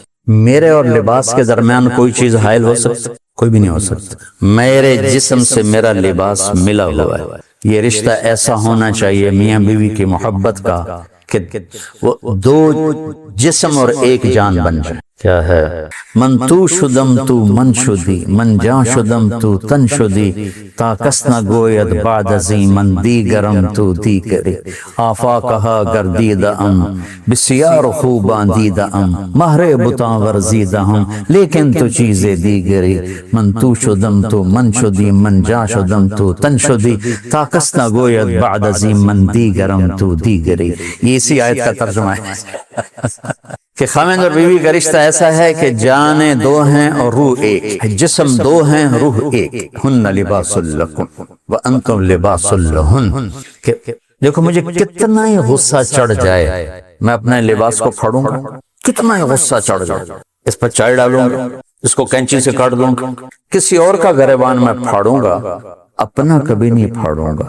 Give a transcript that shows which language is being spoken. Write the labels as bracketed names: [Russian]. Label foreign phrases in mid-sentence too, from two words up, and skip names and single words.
[Urdu] میرے اور لباس کے درمیان کوئی چیز حائل ہو سکتی؟ کوئی بھی نہیں ہو سکتا۔ میرے جسم سے میرا لباس ملا ہوا ہے۔ یہ رشتہ ایسا ہونا چاہیے میاں بیوی کی محبت کا کہ وہ 2 جسم اور 1 جان بن جائے۔ کیا ہے؟ [Persian] من تو شدم تو من شدی، من جان شدم تو تن شدی، تا کس نہ گوید بعد ازیں من دیگرم تو دیگری، آفاقہا گردیدہ ام بسیار خوب باندیدہ ام، مہر بتاں ورزیدہ ہم لیکن تو چیزیں دیگری، من تو شدم تو من شدی، من جان شدم تو تن شدی، تا کس نہ گوید بعد ازیں من دیگرم تو دیگری۔ [Urdu] یہ اسی آیت کا ترجمہ ہے کہ خاوند اور بیوی کا رشتہ ایسا ہے کہ جانیں دو ہیں اور روح ایک، جسم دو ہیں روح ایک، [Arabic] ہن لباس لکم وانتم لباس لہن۔ [Urdu] دیکھو مجھے کتنا ہی غصہ چڑھ جائے میں اپنے لباس کو پھاڑوں گا، کتنا ہی غصہ چڑھ جائے اس پر چائے ڈالوں گا، اس کو کینچی سے کاٹ دوں گا، کسی اور کا گریبان میں پھاڑوں گا، اپنا کبھی نہیں پھاڑوں گا۔